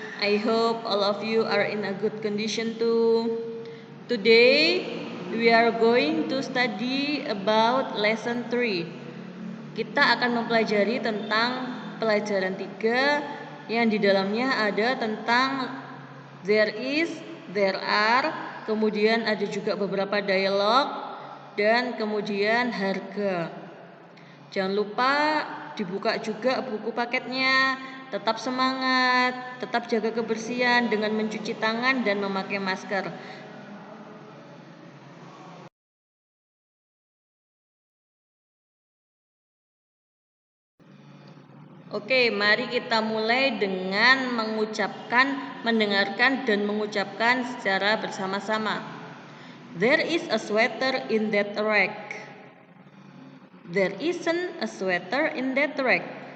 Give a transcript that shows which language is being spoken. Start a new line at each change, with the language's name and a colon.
English: I hope all of you are in a good condition too. Today, we are going to study about lesson 3.
Indonesian: Kita akan mempelajari tentang pelajaran 3 yang di dalamnya ada tentang there is, there are, kemudian ada juga beberapa dialog, dan kemudian harga. Jangan lupa dibuka juga buku paketnya. Tetap semangat, tetap jaga kebersihan dengan mencuci tangan dan memakai masker. Oke, mari kita mulai dengan mendengarkan dan mengucapkan secara bersama-sama.
English: There is a sweater in that rack. There isn't a sweater in that rack.